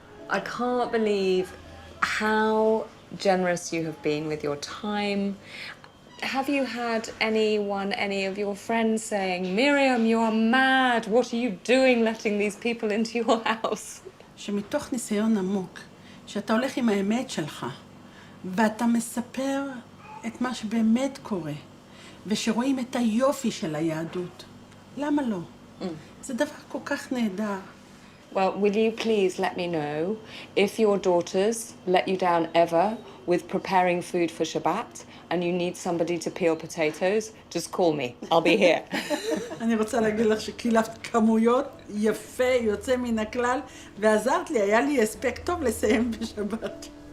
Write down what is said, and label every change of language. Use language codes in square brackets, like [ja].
[en] I can't believe how generous you have been with your time. Have you had any of your friends saying, Miriam, you are mad, what are you doing letting these people into your house? [he] שמתוך ניסיון עמוק, שאתה הולך עם האמת שלך, ואתה מספר את מה שבאמת קורה, ושרואים את היופי של היהדות. למה לא? זה דבר כל כך נהדר. [en] Well, will you please let me know if your daughters let you down ever with preparing food for Shabbat and you need somebody to peel potatoes, just call me. I'll be here. [he] אני רוצה להגיד לך שקילפת כמויות יפה, יוצא מן הכלל, ועזרת לי, היה לי הספק טוב לסיים בשבת.